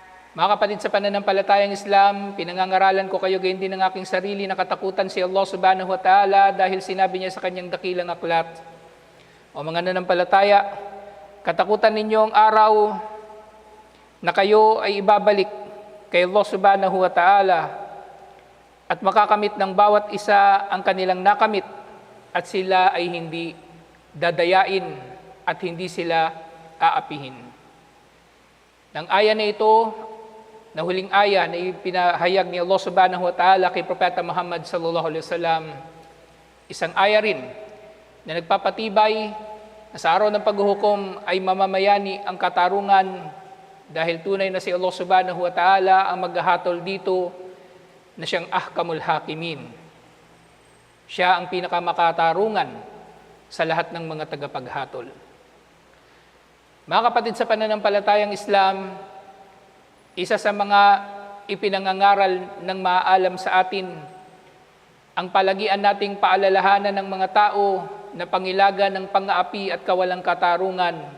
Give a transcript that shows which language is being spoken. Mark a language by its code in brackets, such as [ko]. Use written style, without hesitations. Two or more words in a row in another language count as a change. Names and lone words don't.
[tl] Mga kapatid sa pananampalatayang Islam, pinangangaralan ko kayo gayon din ng aking sarili na katakutan si Allah [ar] سبحانه وتعالى [tl] dahil sinabi niya sa kanyang dakilang aklat. O mga nanampalataya, katakutan ninyo ang araw na kayo ay ibabalik kay Allah [ar] سبحانه وتعالى [tl] at makakamit ng bawat isa ang kanilang nakamit at sila ay hindi dadayain at hindi sila aapihin. Nang aya na ito, na huling aya na ipinahayag ni Allah [ar] سبحانه وتعالى [tl] kay Propeta Muhammad [ar] صلى الله عليه وسلم, [tl] isang aya rin na nagpapatibay na sa araw ng paghuhukom ay mamamayani ang katarungan dahil tunay na si Allah [ar] سبحانه وتعالى [tl] ang maghahatol dito na siyang [ar] أحكم الحاكمين. [tl] Siya ang pinakamakatarungan sa lahat ng mga tagapaghatol. Mga kapatid sa pananampalatayang Islam, isa sa mga ipinangangaral ng maaalam sa atin ang palagian nating paalalahanan ng mga tao na pangilaga ng pang-aapi at kawalang katarungan.